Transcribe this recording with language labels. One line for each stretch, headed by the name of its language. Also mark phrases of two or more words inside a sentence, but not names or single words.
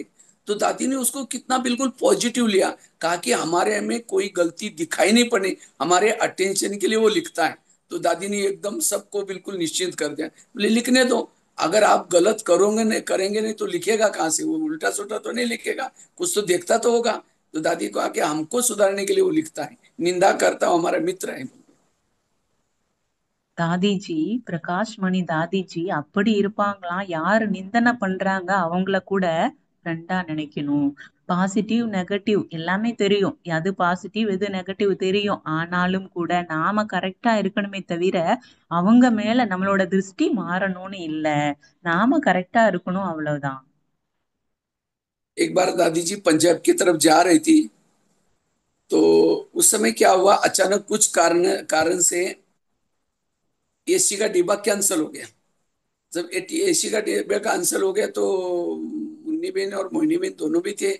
Hindi: तो दादी ने उसको कितना बिल्कुल पॉजिटिव लिया, कहा कि हमारे में कोई गलती दिखाई नहीं पड़े, हमारे अटेंशन के लिए वो लिखता है। तो दादी ने एकदम सबको बिल्कुल निश्चिंत कर दिया, बोले लिखने दो, अगर आप गलत करोगे नहीं करेंगे नहीं तो लिखेगा कहाँ से, वो उल्टा सुल्टा तो नहीं लिखेगा, कुछ तो देखता तो होगा। तो दादी को आके हमको सुधारने के लिए वो लिखता है, निंदा करता हो हमारा मित्र है।
Tamil: தாதிஜி, பிரகாஷ் மணி தாதிஜி அப்படி இருப்பாங்களாம். யாரு நிந்தனை பண்றாங்க அவங்கள கூட ஃப்ரெண்டா நினைக்கணும்.
English: positive negative
Tamil: எல்லாமே தெரியும், எது பாசிட்டிவ் எது நெகட்டிவ் தெரியும். ஆனாலும் கூட நாம கரெக்டா இருக்கணுமே தவிர அவங்க மேல நம்மளோட திருஷ்டி மாறணும்னு இல்ல. நாம கரெக்டா இருக்கணும், அவ்வளவுதான்.
Hindi: एक बार दादी जी पंजाब की तरफ जा रही थी, तो उस समय क्या हुआ, अचानक कुछ कारण कारण से एसी का डिब्बा कैंसिल हो गया। जब एसी का डिब्बा कैंसिल हो गया, तो मुन्नी बहन और मोहिनी बहन दोनों भी थे।